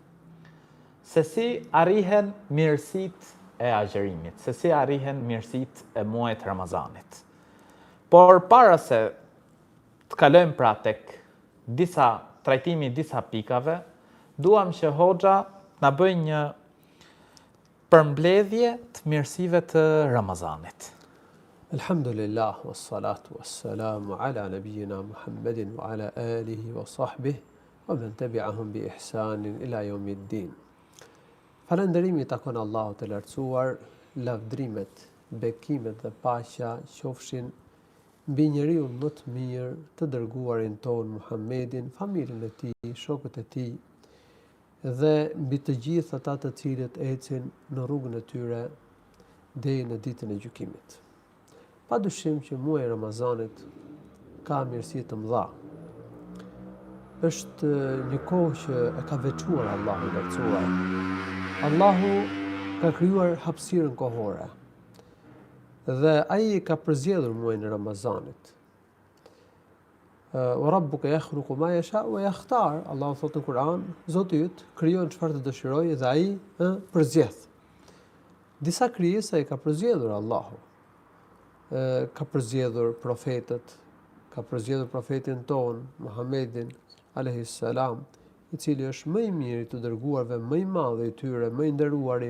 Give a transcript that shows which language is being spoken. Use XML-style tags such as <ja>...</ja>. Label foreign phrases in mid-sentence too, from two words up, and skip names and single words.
<sq>Se si arrihen mirësitë e agjerimit, se si arrihen mirësitë e muajit Ramazanit. Por para se të kalojmë pra tek trajtimi i disa pikave, duam që Hoxha na bëjë një përmbledhje të mirësive të Ramazanit.</sq> <ar>الحمد لله، والصلاة والسلام على نبينا محمد وعلى آله وصحبه ومن تبعهم بإحسان إلى يوم الدين.</ar> <sq>Falënderimi takon Allahut të lartësuar, lavdrimet, bekimet dhe paqja qofshin mbi njeriu më të mirë, të dërguarin ton Muhammedin, familjen e tij, shokët e tij dhe mbi të gjithë ata të cilët ecin në rrugën e tyre deri në ditën e gjykimit. Padyshim që muaji i Ramazanit ka mirësi të mëdha. Është një kohë që e ka veçuar Allahu i lartësuar. Allahu ka krijuar hapësirën kohore. Dhe ai ka përzgjedhur muajin e Ramazanit.</sq> <ar>وربك يخلق ما يشاء ويختار.</ar> <sq>Allahu thotë në Kur'an, Zoti yt krijon çfarë të dëshirojë dhe ai përzgjedh. Disa krijesa i ka përzgjedhur Allahu. Ka përzgjedhur profetët, ka përzgjedhur profetin ton Muhammedin</sq> <ar>عليه السلام,</ar> <sq>i cili është më i miri të dërguarve, më i madh i tyre, më i nderuari.</sq>